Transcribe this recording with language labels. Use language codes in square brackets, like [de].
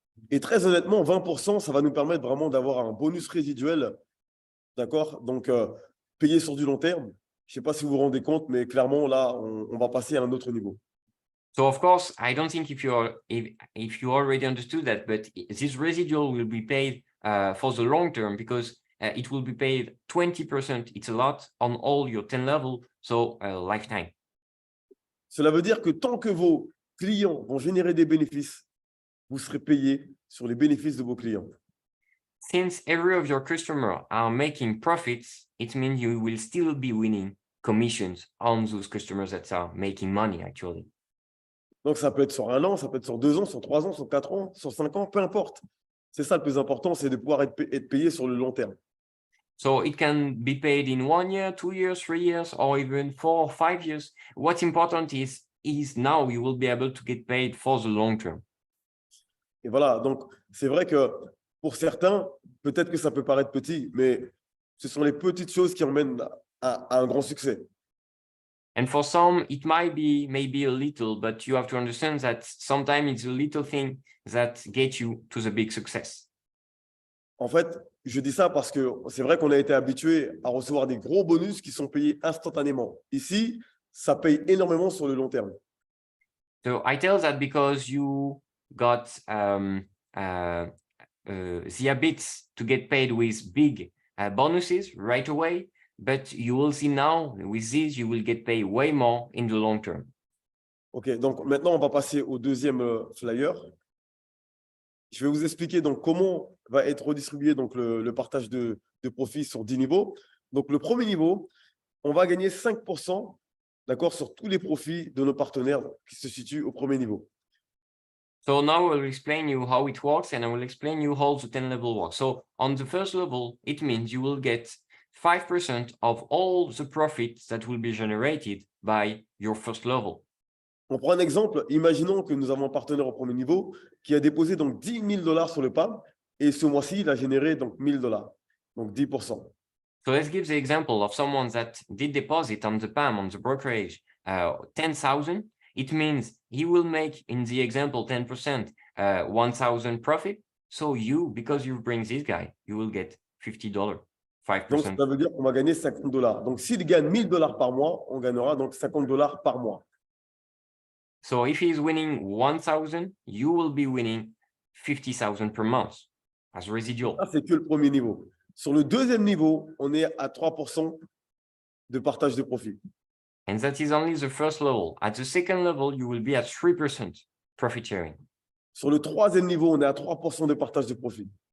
[fr] Et très honnêtement, 20%, ça va nous permettre vraiment d'avoir un bonus résiduel, d'accord? Donc, payé sur du long terme. Je ne sais pas si vous vous rendez compte, mais clairement, là, on va passer à un autre niveau. [en] So, of course, I don't think if you already understood that, but this residual will be paid for the long term because it will be paid 20%. It's a lot on all your 10 level, so lifetime. [fr] Cela veut dire que tant que vos clients vont générer des bénéfices, vous serez payé sur les bénéfices de vos clients. [en] Since every of your customers are making profits, it means you will still be winning commissions on those customers that are making money, actually. [fr] Donc, ça peut être sur 1 an, ça peut être sur 2 ans, sur 3 ans, sur 4 ans, sur 5 ans, peu importe. C'est ça le plus important, c'est de pouvoir être payé sur le long terme. [en] So it can be paid in 1 year, 2 years, 3 years, or even 4 or 5 years. What's important is now you will be able to get paid for the long term. [fr] Et voilà, donc c'est vrai que pour certains, peut-être que ça peut paraître petit, mais ce sont les petites choses qui emmènent à un grand succès. [en] And for some, it might be maybe a little, but you have to understand that sometimes it's a little thing that gets you to the big success. [fr] En fait, je dis ça parce que c'est vrai qu'on a été habitué à recevoir des gros bonus qui sont payés instantanément. Ici, ça paye énormément sur le long terme. [en] So I tell that because you got the habits to get paid with big bonuses right away, but you will see now with this, you will get paid way more in the long term. [fr] OK, donc maintenant, on va passer au deuxième flyer. Je vais vous expliquer donc comment va être redistribué donc le partage de profit sur 10 niveaux. Donc, le premier niveau, on va gagner 5%, d'accord, sur tous les profits de nos partenaires qui se situent au premier niveau. [en] So now I will explain you how it works, and I will explain you how the 10 level works. So on the first level, it means you will get 5% of all the profits that will be generated by your first level. [fr] On prend un exemple. Imaginons que nous avons un partenaire au premier niveau qui a déposé donc $10 000 sur le PAM et ce mois-ci, il a généré donc $1 000, donc 10%. [en] So let's give the example of someone that did deposit on the PAM, on the brokerage, 10,000. It means he will make, in the example, 10%, 1,000 profit. So you, because you bring this guy, you will get $50, 5%. [fr] Donc, ça veut dire qu'on va gagner $50. Donc, s'il gagne $1 000 par mois, on gagnera donc $50 par mois. [en] So if he's winning 1,000, you will be winning 50,000 per month as residual. [fr] Ça, c'est que le premier niveau. Sur le deuxième niveau, on est à 3% de partage de profit. [en] And that is only the first level. At the second level, you will be at 3% profit sharing. [fr] Sur le troisième niveau, on est à 3% de partage de profit.